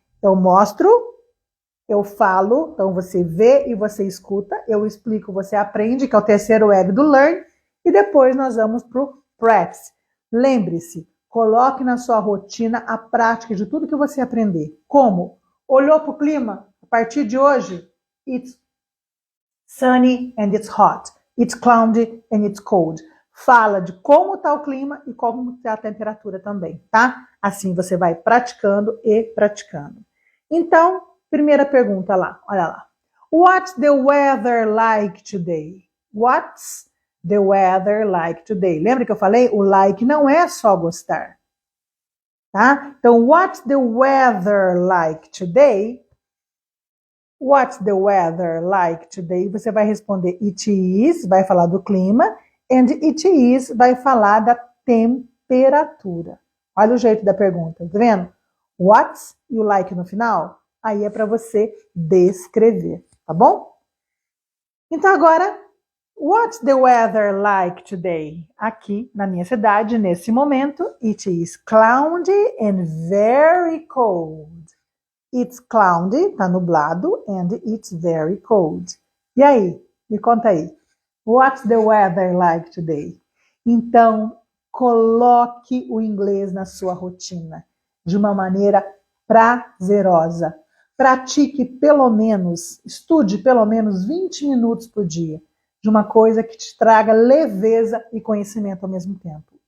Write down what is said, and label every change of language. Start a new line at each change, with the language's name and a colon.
Portuguese: Eu mostro, eu falo, então você vê e você escuta. Eu explico, você aprende, que é o terceiro L do Learn. E depois nós vamos para o Practice. Lembre-se, coloque na sua rotina a prática de tudo que você aprender. Como? Olhou para o clima? A partir de hoje,
English: it's sunny and it's hot. It's cloudy and it's cold.
Portuguese: Fala de como está o clima e como está a temperatura também, tá? Assim você vai praticando e praticando. Então, primeira pergunta lá, olha lá.
English: What's the weather like today? What's the weather like today?
Portuguese: Lembra que eu falei? O like não é só gostar. Tá?
English: Então, what's the weather like today? What's the weather like today?
Portuguese: Você vai responder it is, vai falar do clima, and it is vai falar da temperatura. Olha o jeito da pergunta, tá vendo? What's e o like no final? Aí é para você descrever, tá bom? Então agora,
English: what's the weather like today?
Portuguese: Aqui na minha cidade, nesse momento,
English: it is cloudy and very cold. It's cloudy,
Portuguese: tá nublado,
English: and it's very cold.
Portuguese: E aí? Me conta aí.
English: What's the weather like today?
Portuguese: Então, coloque o inglês na sua rotina de uma maneira prazerosa. Pratique pelo menos, estude pelo menos 20 minutos por dia de uma coisa que te traga leveza e conhecimento ao mesmo tempo.